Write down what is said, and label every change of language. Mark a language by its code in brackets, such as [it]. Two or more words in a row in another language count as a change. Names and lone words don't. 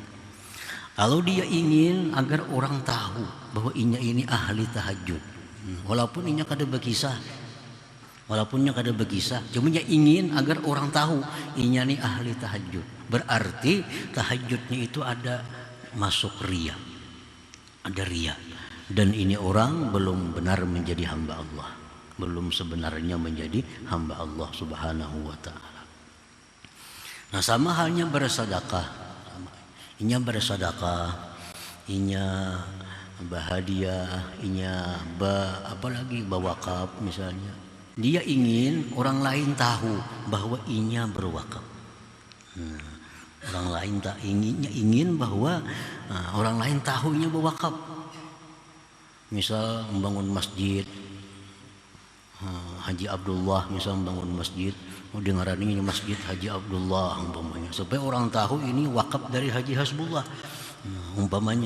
[id] Kalau dia ingin agar orang tahu bahwa ini ahli tahajud, walaupun inya kada berkisah, cuma dia ingin agar orang tahu inya ni ahli tahajud. Berarti tahajudnya itu ada masuk riya, ada riya. Dan ini orang belum benar menjadi hamba Allah, belum sebenarnya menjadi hamba Allah [ar] Subhanahu wa ta'ala. [id] Nah, sama halnya bersedekah. Inya bersedekah, inya bahadiah, inya apalagi bawakaf misalnya. Dia ingin orang lain tahu bahwa inya berwakaf. Orang lain tak ingin bahwa orang lain tahu inya berwakaf. Misal membangun masjid, Haji Abdullah misal membangun masjid, dengaran ini masjid Haji Abdullah umpamanya, supaya orang tahu ini wakaf dari Haji Hasbullah umpamanya.